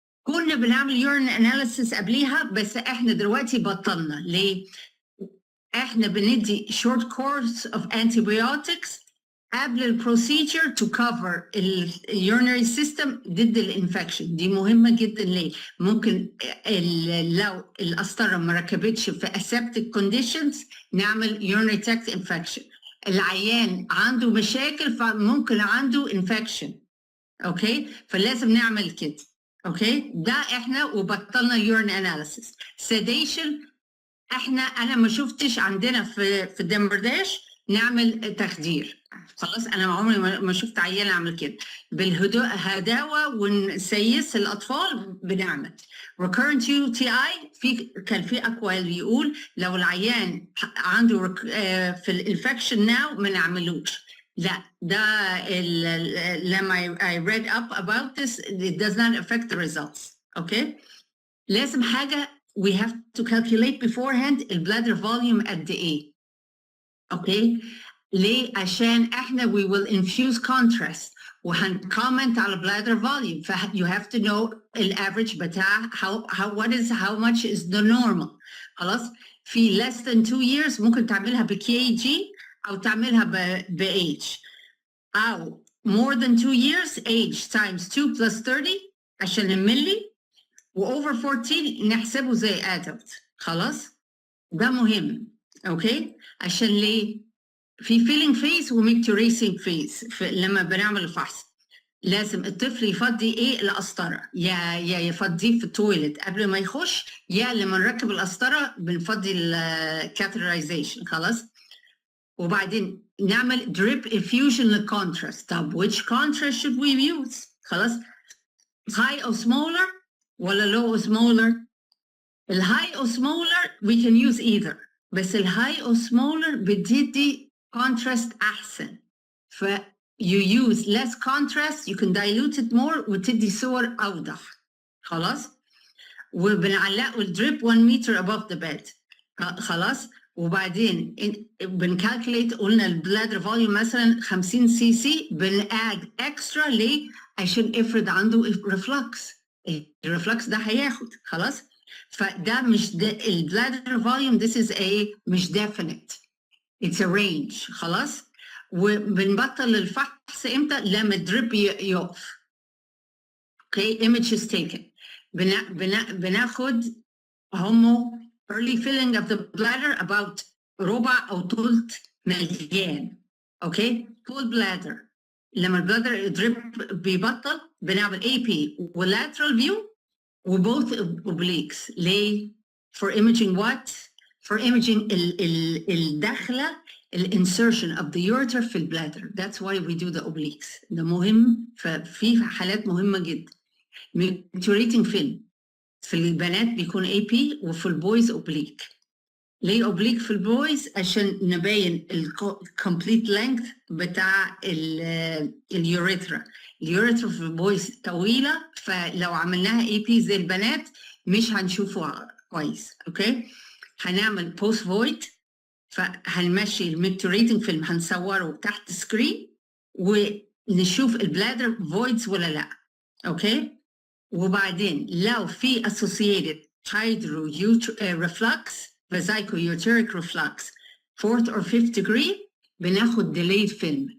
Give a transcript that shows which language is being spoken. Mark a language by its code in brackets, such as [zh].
[ar] كنا بنعمل urine analysis قبليها بس احنا دلوقتي بطلنا. ليه؟ احنا بندي [en] short course of antibiotics [ar] قبل البروسيجر [en] to cover urinary system [ar] ضد الانفكشن. دي مهمة جدا. ليه؟ ممكن لو القسطرة ما ركبتش في [en] aseptic conditions [ar] نعمل [en] urinary tract infection. [ar] العيان عنده مشاكل فممكن عنده infection. اوكي فلازم نعمل كده. اوكي ده احنا وبطلنا urine analysis. sedation انا ما شفتش عندنا في الدمرداش نعمل تخدير. خلاص انا عمري ما شفت عيان اعمل كده. بالهداوه ونسيس الاطفال بنعمل. recurrent UTI كان في اقوال يقول لو العيان عنده في الانفكشن ناو ما نعملوش. لا ده لما [en] I read up about this it does not affect the results. [ar] اوكي لازم حاجه [en] we have to calculate beforehand [ar] البلادر volume قد ايه. اوكي ليه؟ عشان احنا [en] we will infuse contrast [ar] وهنكومنت على bladder volume. [en] you have to know [ar] الافريج بتاع [en] how much is the normal. [ar] خلاص. في [en] less than 2 years [ar] ممكن تعملها ب-kg أو تعملها ب-age، أو [en] more than 2 years age times 2 plus 30 [ar] عشان الملي، وover 14 نحسبه زي adult. خلاص. ده مهم. اوكي. عشان ليه؟ في filling phase وmicturating phase لما بنعمل الفحص لازم الطفل يفضي ايه؟ القسطره، يا يفضيه في التويلت قبل ما يخش، يا لما نركب القسطره بنفضي الكاتريزيشن. خلاص. وبعدين نعمل drip infusion للكونتراست. [en] طب which contrast should we use؟ خلاص. high osmolar ولا low osmolar؟ الهاي osmolar we can use either، [ar] بس الهاي osmolar بتدي contrast احسن. [en] ف you use less contrast, you can dilute it more [ar] وتدي صور اوضح. خلاص. وبنعلقه الدريب [en] 1 meter above the bed. [ar] خلاص. وبعدين بنكالكوليت، قلنا البلادر فوليوم مثلا 50 سي سي، بناد اكسترا ليه؟ عشان افرض عنده ريفلكس، الريفلكس ده هياخد. خلاص. فده مش البلادر فوليوم this is مش definite, [en] it's a range. [ar] خلاص. وبنبطل الفحص امتى؟ لما الدريب يقف. [en] Okay. image is taken. [ar] بناخد هومو [en] early filling of the bladder [ar] about ربع او ثلث مليان. [en] Okay. full bladder. [ar] لما البلادر دريب بيبطل بنعمل AP و lateral view وبوث obliques. [en] ليه؟ for imaging what؟ for imaging [ar] الدخلة الانسرشن [en] of the ureter [ar] في البلادر. [en] That's why we do the obliques. [ar] ده مهم في حالات مهمة جدا. micturating film في البنات بيكون AP وفي البويز oblique. ليه oblique في البويز؟ عشان نبين [en] complete length [ar] بتاع اليوريثرا. اليوريثرا في البويز طويلة، فلو عملناها AP زي البنات مش هنشوفه كويس. اوكي. هنعمل بوست فويد، فهنمشي الميكتوريتنج فيلم هنصوره تحت سكرين ونشوف البلادر فويدز ولا لا. اوكي. وبعدين لو في associated hydro-reflux vesico-uteric reflux 4th or 5th degree بناخد [en] delayed film.